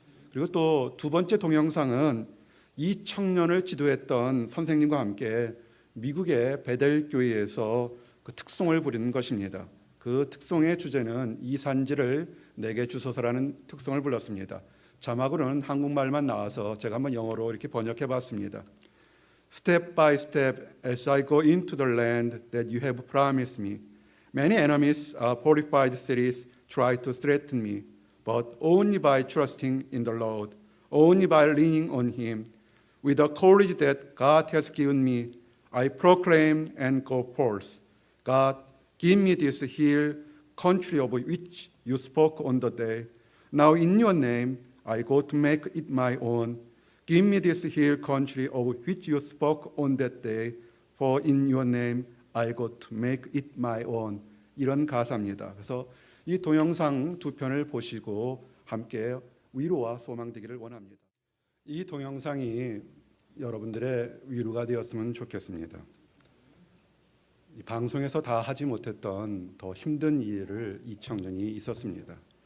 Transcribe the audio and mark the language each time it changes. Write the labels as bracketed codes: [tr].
[ko] 그리고 또 두 번째 동영상은 이 청년을 지도했던 선생님과 함께 미국의 베델 교회에서 그 특송을 부리는 것입니다. 그 특송의 주제는 이 산지를 내게 주소서라는 특송을 불렀습니다. 자막으로는 한국말만 나와서 제가 한번 영어로 이렇게 번역해 봤습니다. [en] Step by step as I go into the land that you have promised me, many enemies, fortified cities try to threaten me. But only by trusting in the Lord, only by leaning on Him, with the courage that God has given me, I proclaim and go forth. God, give me this hill country of which you spoke on the day. Now in your name, I go to make it my own. Give me this hill country of which you spoke on that day. For in your name, I go to make it my own. [ko] 이런 가사입니다. 그래서 이 동영상 두 편을 보시고 함께 위로와 소망 되기를 원합니다. 이 동영상이 여러분들의 위로가 되었으면 좋겠습니다. 이 방송에서 다 하지 못했던 더 힘든 일을 이 청년이 있었습니다.